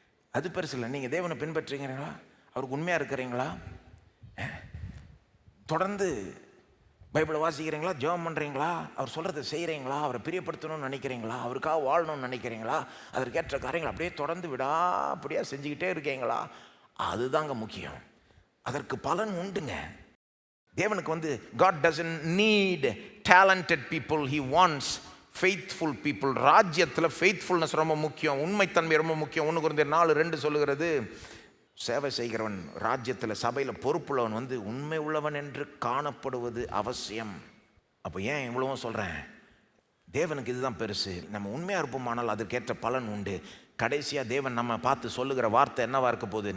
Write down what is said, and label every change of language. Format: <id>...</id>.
<ta>அது பெருசு இல்லை. நீங்கள் தேவனை பின்பற்றுறீங்களா? அவருக்கு உண்மையாக இருக்கிறீங்களா? தொடர்ந்து பைபிளை வாசிக்கிறீங்களா? ஜெபம் பண்ணுறீங்களா? அவர் சொல்கிறத செய்கிறீங்களா? அவரை பிரியப்படுத்தணும்னு நினைக்கிறீங்களா? அவருக்காக வாழணும்னு நினைக்கிறீங்களா? அதற்கேற்ற காரியங்கள் அப்படியே தொடர்ந்து அப்படியே செஞ்சுக்கிட்டே இருக்கீங்களா? அதுதாங்க முக்கியம். அதற்கு பலன் உண்டுங்க. தேவனுக்கு</ta> <en>God doesn't need talented people, he wants faithful people.</en> <ta>ராஜ்யத்தில் faithfulness ரொம்ப முக்கியம், உண்மைத்தன்மை ரொம்ப முக்கியம். 1 Corinthians 4:2 சொல்லுகிறது, சேவை செய்கிறவன் ராஜ்யத்தில் சபையில் பொறுப்புள்ளவன் உண்மை உள்ளவன் என்று காணப்படுவது அவசியம். அப்போ ஏன் இவ்வளவும் சொல்கிறேன்? தேவனுக்கு இதுதான் பெருசு. நம்ம உண்மையாக இருப்போமானால் அதற்கேற்ற பலன் உண்டு. கடைசியாக தேவன் நம்ம பார்த்து சொல்லுகிற வார்த்தை என்னவா இருக்க போகுது?</ta>